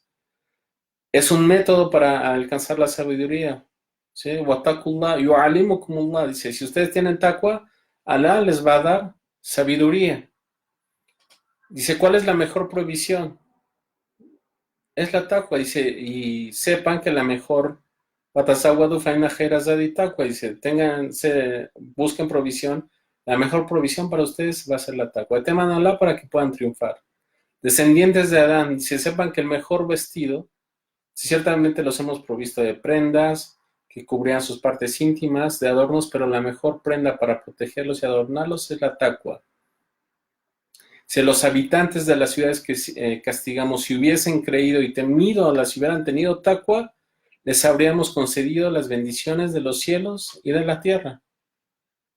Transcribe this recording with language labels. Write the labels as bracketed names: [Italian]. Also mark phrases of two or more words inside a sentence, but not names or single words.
[Spanish] Es un método para alcanzar la sabiduría. ¿Sí? [Arabic] Wattaqullah yu'allimukumullah. [Spanish] Dice, si ustedes tienen taqwa, Allah les va a dar sabiduría. Dice, ¿cuál es la mejor provisión? Es la taqwa. Dice, y sepan que la mejor [Arabic] watasawwadu fa inna khayra zadi taqwa. [Spanish] Dice, busquen provisión. La mejor provisión para ustedes va a ser la taqwa. Teman a Allah para que puedan triunfar. Descendientes de Adán, dice, sepan que el mejor vestido, si ciertamente los hemos provisto de prendas que cubrían sus partes íntimas, de adornos, pero la mejor prenda para protegerlos y adornarlos es la taqwa. Si los habitantes de las ciudades que castigamos, si hubiesen creído y temido, las hubieran tenido taqwa, les habríamos concedido las bendiciones de los cielos y de la tierra.